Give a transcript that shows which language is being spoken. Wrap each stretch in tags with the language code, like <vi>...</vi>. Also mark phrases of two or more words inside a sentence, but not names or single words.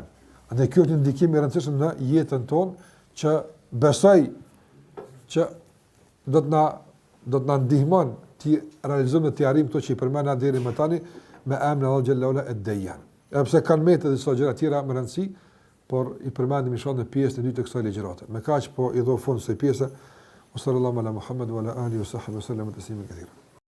<sq>Andaj kjo është një ndikim i rëndësishëm në jetën tonë që besoj që do të na ndihmon të realizojmë të arrijmë këto që i përmenda deri më tani me emrin e Allah</sq> <ar>جلاله على الديان.</ar> <sq>Edhe pse kanë me të disa gjëra tjera më rëndësi, por i përmendim inshallah në pjesën e dytë të kësaj ligjërate. Me kaq po i dho fund kësaj pjese.</sq> <ar>صلى الله على محمد وعلى آله وصحبه وسلم تسليما كثيرا.</ar>